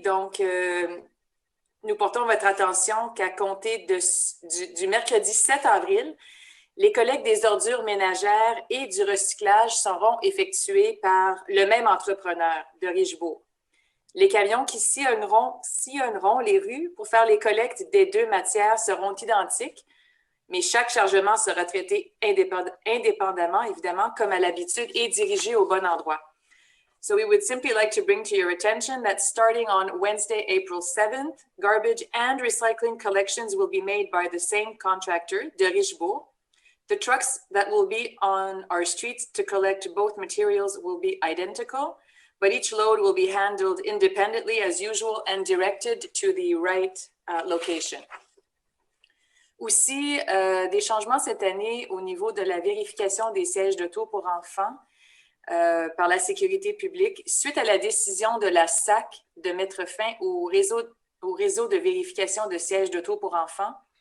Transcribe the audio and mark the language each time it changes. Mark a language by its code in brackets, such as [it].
[fr] Donc, nous portons votre attention qu'à compter du mercredi 7 avril, les collectes des ordures ménagères et du recyclage seront effectuées par le même entrepreneur de Richebourg. Les camions qui sillonneront les rues pour faire les collectes des deux matières seront identiques, mais chaque chargement sera traité indépendamment, évidemment, comme à l'habitude, et dirigé au bon endroit. [en] So we would simply like to bring to your attention that starting on Wednesday, April 7th, garbage and recycling collections will be made by the same contractor, de Richebourg. The trucks that will be on our streets to collect both materials will be identical, but each load will be handled independently as usual and directed to the right location. [fr] Aussi, des changements cette année au niveau de la vérification des sièges d'auto pour enfants par la sécurité publique, suite à la décision de la SAC de mettre fin au réseau de vérification de sièges d'auto pour enfants.